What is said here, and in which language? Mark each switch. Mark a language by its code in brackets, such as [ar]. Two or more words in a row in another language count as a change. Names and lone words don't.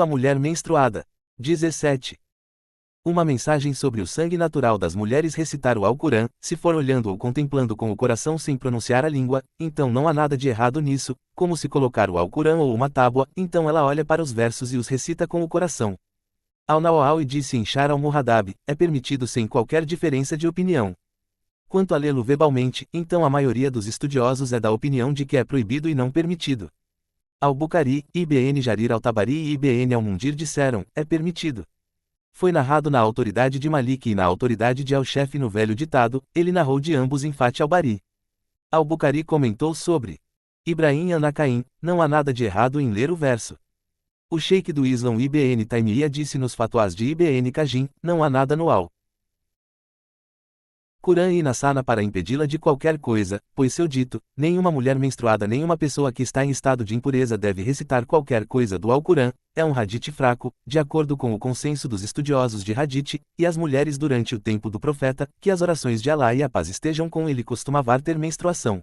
[pt] Quanto à mulher menstruada. 17. Uma mensagem sobre o sangue natural das mulheres. Recitar o Alcorão, se for olhando ou contemplando com o coração sem pronunciar a língua, então não há nada de errado nisso, como se colocar o Alcorão ou uma tábua, então ela olha para os versos e os recita com o coração. Al-Nawawi disse em Sharh al-Muhaddab, é permitido sem qualquer diferença de opinião. Quanto a lê-lo verbalmente, então a maioria dos estudiosos é da opinião de que é proibido e não permitido. Al-Bukhari, Ibn Jarir al-Tabari e Ibn al-Mundir disseram, é permitido. Foi narrado na autoridade de Malik e na autoridade de Al-Shefi no velho ditado, ele narrou de ambos em Fath al-Bari. Al-Bukhari comentou sobre Ibrahim an-Nakaim, não há nada de errado em ler o verso. O sheik do Islã Ibn Taymiyyah disse nos fatwas de Ibn Qajim, não há nada no Al-Qur'an e na Sana para impedi-la de qualquer coisa, pois seu dito, nenhuma mulher menstruada nem uma pessoa que está em estado de impureza deve recitar qualquer coisa do Alcorão, é um hadith fraco, de acordo com o consenso dos estudiosos de hadith, e as mulheres durante o tempo do profeta, que as orações de Alá e a paz estejam com ele costumavam ter menstruação.